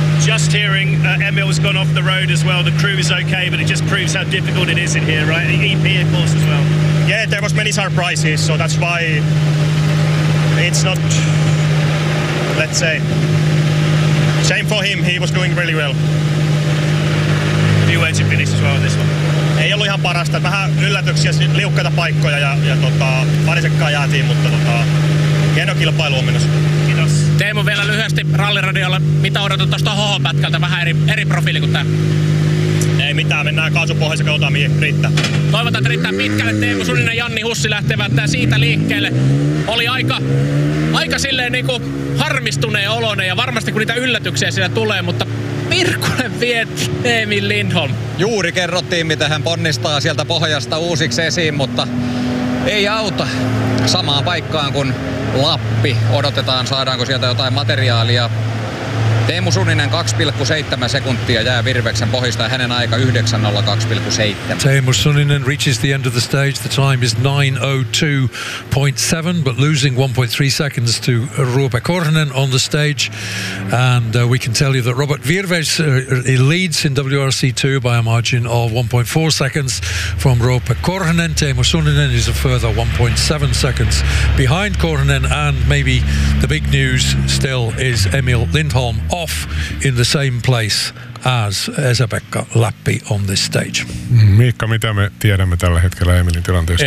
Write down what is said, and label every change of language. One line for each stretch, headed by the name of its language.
English: Just hearing Emil's gone off the road as well. The crew is okay, but it just proves how difficult it is in here, right? The EP, of course, as well. Yeah, there was many surprises, so that's why it's not, let's say, shame for him. He was doing really well. Few words to finish as well this one.
Finnish: Ei ollut ihan parasta. Vähän yllätyksiä, liukkaita paikkoja ja parisekkaan jäätiin, mutta hieno kilpailu on menossa. Kiitos. Teemu vielä lyhyesti Ralliradiolla. Mitä odotat tuosta HH-pätkältä? Vähän eri profiili kuin tämä. Ei mitään, mennään kaasupohjassa, katsotaan mihin riittää. Toivotaan, että riittää pitkälle. Teemu Suninen ja Janni Hussi lähtevät siitä liikkeelle. Oli aika silleen niinku harmistuneen oloinen ja varmasti kun niitä yllätyksiä siellä tulee, mutta Virkkunen vie Emil Lindholm. Juuri kerrottiin, miten hän ponnistaa sieltä pohjasta uusiksi esiin, mutta ei auta samaan paikkaan kuin Lappi. Odotetaan, saadaanko sieltä jotain materiaalia. Teemu Suninen 2,7 sekuntia jää Virveksen pohjista ja hänen aika 9.02.7.
English: Teemu Suninen reaches the end of the stage. The time is 9.02.7, but losing 1.3 seconds to Roope Korhonen on the stage. And we can tell you that Robert Virves leads in WRC2 by a margin of 1.4 seconds from Roope Korhonen. Teemu Suninen is a further 1.7 seconds behind Korhonen. And maybe the big news still is Emil Lindholm off in the same place as Esa-Pekka Lappi on this stage.
Finnish: Miikka, mitä me tiedämme tällä hetkellä Emilin tilanteesta?